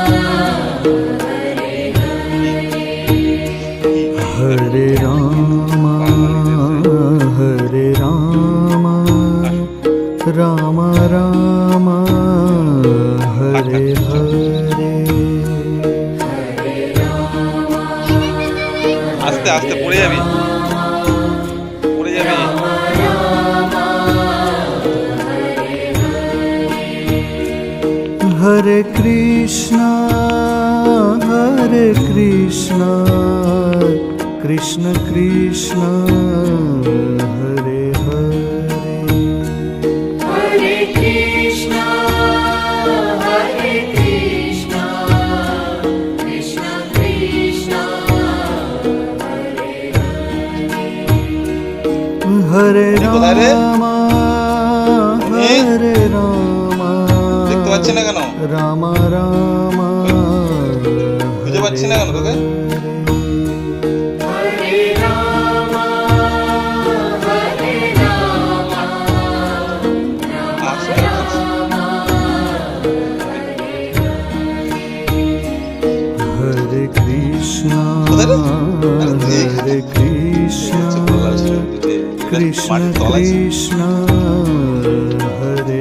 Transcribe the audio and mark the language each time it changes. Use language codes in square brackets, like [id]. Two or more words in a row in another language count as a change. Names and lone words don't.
[sa] Hare Rama Rama Rama Hare Hare [bn] আস্তে আস্তে পড়ে যাবি [sa] Hare Krishna Krishna Krishna Hare Hare Hare Krishna Krishna Krishna Hare Rama [bn] দেখতে পাচ্ছি না কেন [sa] Rama Rama [bn] বুঝতে পারছি না কেন তোকে [sa] Hare Rama Hare Krishna Krishna Krishna Hare